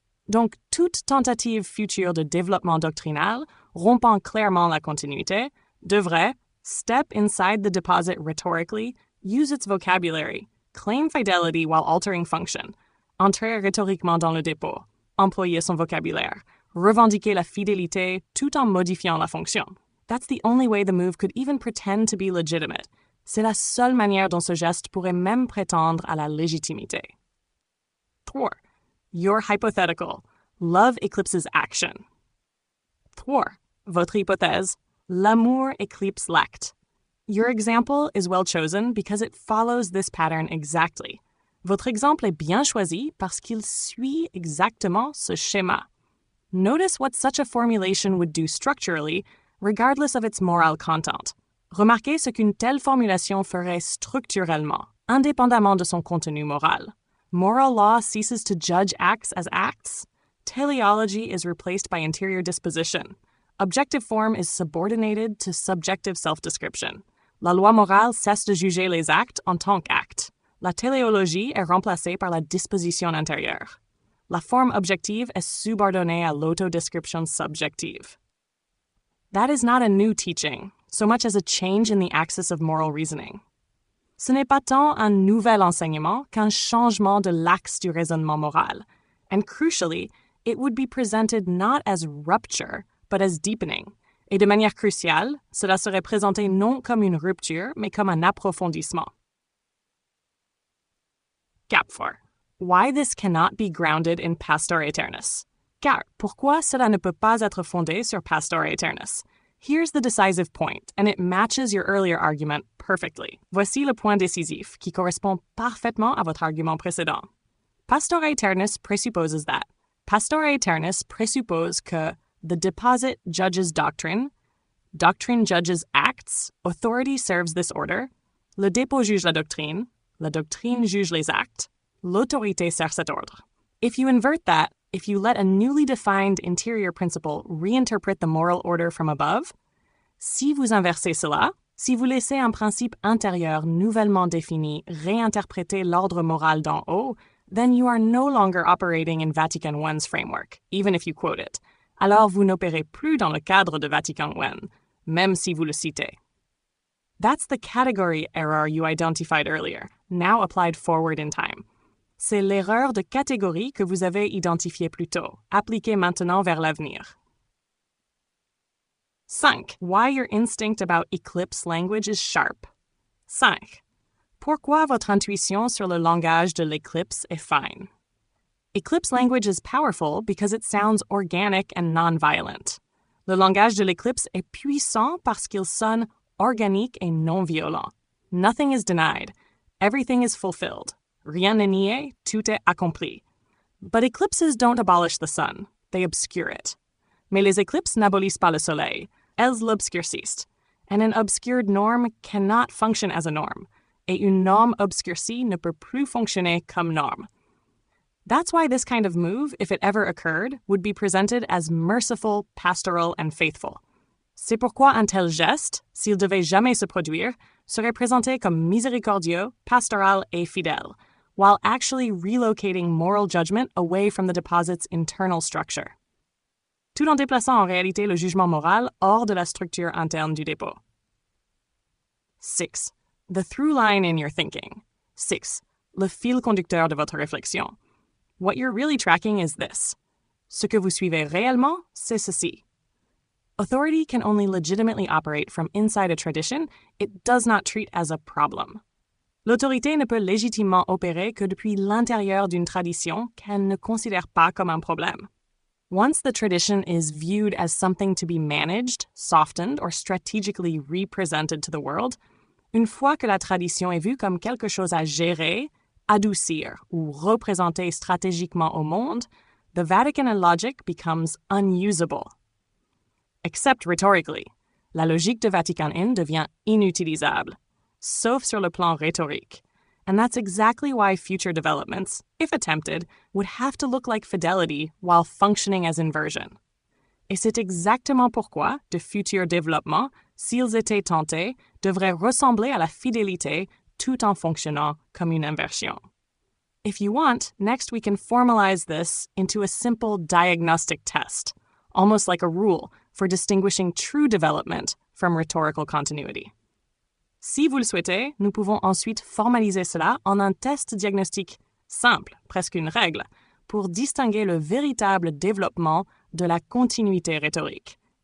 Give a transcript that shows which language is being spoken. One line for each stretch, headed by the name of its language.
French: Donc, toute tentative future de développement doctrinal, rompant clairement la continuité, devrait
English: step inside the deposit rhetorically, use its vocabulary, claim fidelity while altering function,
French: entrer rhétoriquement dans le dépôt, employer son vocabulaire, revendiquer la fidélité tout en modifiant la fonction.
English: That's the only way the move could even pretend to be legitimate.
French: C'est la seule manière dont ce geste pourrait même prétendre à la légitimité.
English: 3. Your hypothetical. Love eclipses action. 3.
French: Votre hypothèse. L'amour éclipse l'acte.
English: Your example is well chosen because it follows this pattern exactly.
French: Votre exemple est bien choisi parce qu'il suit exactement ce schéma.
English: Notice what such a formulation would do structurally, regardless of its moral content.
French: Remarquez ce qu'une telle formulation ferait structurellement, indépendamment de son contenu moral.
English: Moral law ceases to judge acts as acts. Teleology is replaced by interior disposition. Objective form is subordinated to subjective self-description.
French: La loi morale cesse de juger les actes en tant qu'actes. La téléologie est remplacée par la disposition intérieure. La forme objective est subordonnée à l'autodescription subjective.
English: That is not a new teaching, so much as a change in the axis of moral reasoning.
French: Ce n'est pas tant un nouvel enseignement qu'un changement de l'axe du raisonnement moral.
English: And crucially, it would be presented not as rupture, but as deepening.
French: Et de manière cruciale, cela serait présenté non comme une rupture, mais comme un approfondissement.
English: Gap 4. Why this cannot be grounded in Pastor Aeternus.
French: Car, pourquoi cela ne peut pas être fondé sur Pastor Aeternus?
English: Here's the decisive point, and it matches your earlier argument perfectly.
French: Voici le point décisif, qui correspond parfaitement à votre argument précédent. Pastor Aeternus
English: présupposes that.
French: Pastor Aeternus présuppose que
English: the deposit judges doctrine, doctrine judges acts, authority serves this order,
French: le dépôt juge la doctrine juge les actes, l'autorité sert cet ordre.
English: If you invert that, if you let a newly defined interior principle reinterpret the moral order from above,
French: si vous inversez cela, si vous laissez un principe intérieur nouvellement défini réinterpréter l'ordre moral d'en haut,
English: then you are no longer operating in Vatican I's framework, even if you quote it.
French: Alors vous n'opérez plus dans le cadre de Vatican I, même si vous le citez.
English: That's the category error you identified earlier, now applied forward in time.
French: C'est l'erreur de catégorie que vous avez identifiée plus tôt, appliquée maintenant vers l'avenir.
English: 5. Why your instinct about eclipse language is sharp.
French: 5. Pourquoi votre intuition sur le langage de l'éclipse est fine.
English: Eclipse language is powerful because it sounds organic and non-violent.
French: Le langage de l'éclipse est puissant parce qu'il sonne organique et non-violent.
English: Nothing is denied. Everything is fulfilled.
French: Rien n'est nié, tout est accompli.
English: But eclipses don't abolish the sun. They obscure it.
French: Mais les éclipses n'abolissent pas le soleil. Elles l'obscurcissent.
English: And an obscured norm cannot function as a norm.
French: Et une norme obscurcie ne peut plus fonctionner comme norme.
English: That's why this kind of move, if it ever occurred, would be presented as merciful, pastoral, and faithful.
French: C'est pourquoi un tel geste, s'il devait jamais se produire, serait présenté comme miséricordieux, pastoral, et fidèle,
English: while actually relocating moral judgment away from the deposit's internal structure.
French: Tout en déplaçant en réalité le jugement moral hors de la structure interne du dépôt.
English: 6. The through line in your thinking. 6.
French: le fil conducteur de votre réflexion.
English: What you're really tracking is this.
French: Ce que vous suivez réellement, c'est ceci.
English: Authority can only legitimately operate from inside a tradition it does not treat as a problem.
French: L'autorité ne peut légitimement opérer que depuis l'intérieur d'une tradition qu'elle ne considère pas comme un problème.
English: Once the tradition is viewed as something to be managed, softened, or strategically represented to the world,
French: une fois que la tradition est vue comme quelque chose à gérer, adoucir ou représenter stratégiquement au monde,
English: the Vatican I logic becomes unusable. Except rhetorically,
French: la logique de Vatican I devient inutilisable, sauf sur le plan rhétorique.
English: And that's exactly why future developments, if attempted, would have to look like fidelity while functioning as inversion.
French: Et c'est exactement pourquoi de futurs développements, s'ils étaient tentés, devraient ressembler à la fidélité tout en fonctionnant comme une inversion.
English: If you want, next we can formalize this into a simple diagnostic test, almost like a rule for distinguishing true development from rhetorical continuity.
French: Si vous le souhaitez, nous pouvons ensuite formaliser cela en un test diagnostique simple, presque une règle, pour distinguer le véritable développement de la continuité rhétorique.